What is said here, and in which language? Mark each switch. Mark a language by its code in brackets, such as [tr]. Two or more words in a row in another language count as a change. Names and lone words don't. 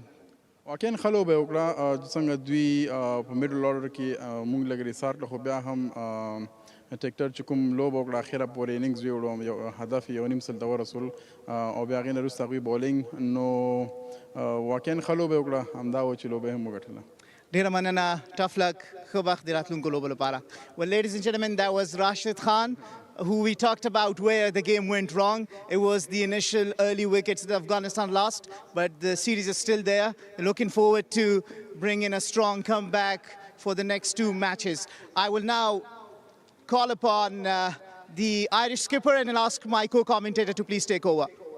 [ps] واقعا ښه لوبه یې وکړه څنګه دوی په میډل اورډر کې موږ لږ ریسارټ کړه خو بیا هم ټیکټر چې کوم لوبه وکړه اخره پورې اننګز ویوړو یو هدف یو نیم سل ته ورسول او بیا هغې نه وروسته هغوی بولینګ نو واقعا ښه لوبه یې وکړه همدا و چې لوبه یې هم وګټله. ډیره مننه [en] tough luck [ps] ښه وخت د راتلونکو لوبو لپاره. [en] Well, ladies and gentlemen, that was Rashid Khan, who we talked about where the game went wrong. It was the initial early wickets that Afghanistan lost, but the series is still there. Looking forward to bring in a strong comeback for the next two matches. I will now call upon the Irish skipper and I'll ask my co-commentator to please take over.